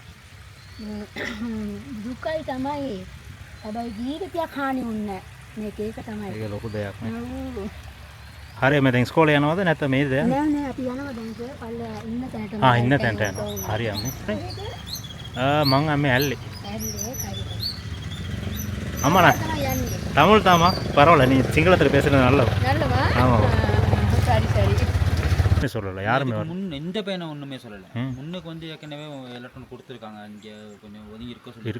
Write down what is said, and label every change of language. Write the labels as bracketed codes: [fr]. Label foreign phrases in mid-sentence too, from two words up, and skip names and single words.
[si] දුකයි තමයි. හැබැයි ජීවිතයක් හානි වුණේ නැහැ. මේක ඒක තමයි. ඒක ලොකු දෙයක් නේ. හරි මම දැන් ඉස්කෝලේ යනවද නැත්නම් මේද යන්නේ? නෑ අපි යනවා දැන් පල්ල ඉන්න තැනට. ඉන්න තැනට යනවා. හරි අම්මේ. මං අම්මේ ඇල්ලේ. [ta] அம்மா தமிழ் தாமா பரவாயில்ல நீ சிங்களத்தில் பேசுகிறது நல்லது. ஆமாம் சரி சரி சொல்லலை யாருமே வரல. முன் எந்த பையனை ஒன்றுமே சொல்லலை. முன்னுக்கு வந்து ஏற்கனவே எலக்ட்ரான் கொடுத்துருக்காங்க. இங்கே கொஞ்சம் ஒதுங்கி இருக்க